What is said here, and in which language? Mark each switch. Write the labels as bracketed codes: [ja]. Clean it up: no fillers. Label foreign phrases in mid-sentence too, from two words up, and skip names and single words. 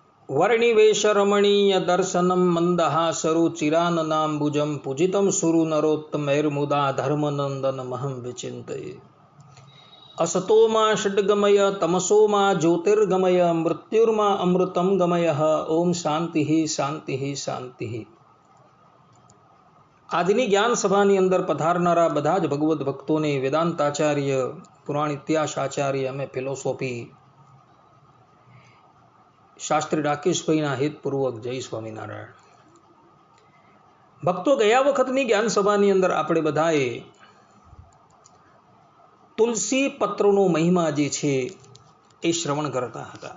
[sa] वर्णिवेशरमणीय दर्शनम मंदहासरु चिराननाम्बुजं पूजितं सुरु नरोत्तमैर्मुदा धर्मनंदन महं विचिन्तये। असतो मा षड्गमय तमसो मा ज्योतिर्गमय मृत्युर्मा अमृतं गमय। ओम शांति शांति शांति। [gu] આજની જ્ઞાન સભાની અંદર પધારનારા બધા જ ભગવદ્ ભક્તોને વેદાંતાચાર્ય, પુરાણ ઇતિહાસ આચાર્ય અને ફિલોસોફી શાસ્ત્રી રાકેશભાઈના હેતપૂર્વક જય સ્વામિનારાયણ। ભક્તો, ગયા વખતની જ્ઞાન સભાની અંદર આપણે બધાએ તુલસી પત્રનો મહિમા જે છે એ શ્રવણ કરતા હતા।